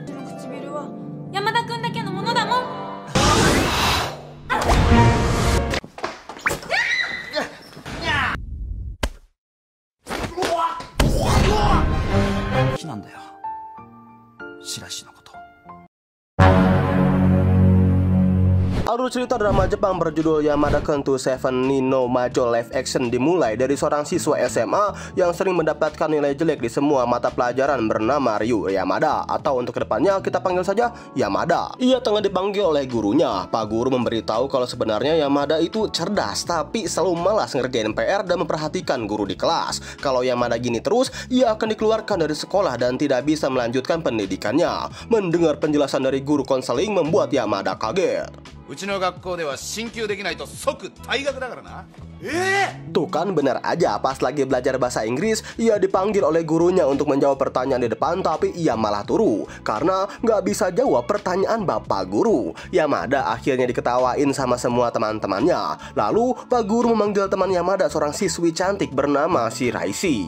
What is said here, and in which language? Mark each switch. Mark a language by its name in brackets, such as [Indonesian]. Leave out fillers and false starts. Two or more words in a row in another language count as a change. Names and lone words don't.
[Japanese] その唇は山田君だけのものだもん。好きなんだよ、白石のこと。 [Indonesian] Alur cerita drama Jepang berjudul Yamada Kentu Seven Nino Majo [English] live action [Indonesian] dimulai dari seorang siswa SMA yang sering mendapatkan nilai jelek di semua mata pelajaran bernama Ryu Yamada, atau untuk kedepannya kita panggil saja Yamada. Ia tengah dipanggil oleh gurunya. Pak guru memberitahu kalau sebenarnya Yamada itu cerdas, tapi selalu malas ngerjain PR dan memperhatikan guru di kelas. Kalau Yamada gini terus, ia akan dikeluarkan dari sekolah dan tidak bisa melanjutkan pendidikannya. Mendengar penjelasan dari guru konseling membuat Yamada kaget. [Japanese] うちの学校では進級できないと即退学だからな。 [Indonesian] Tuh kan, benar aja, pas lagi belajar bahasa Inggris, ia dipanggil oleh gurunya untuk menjawab pertanyaan di depan, tapi ia malah turu karena nggak bisa jawab pertanyaan bapak guru. Yamada akhirnya diketawain sama semua teman-temannya. Lalu pak guru memanggil teman Yamada, seorang siswi cantik bernama Shiraishi.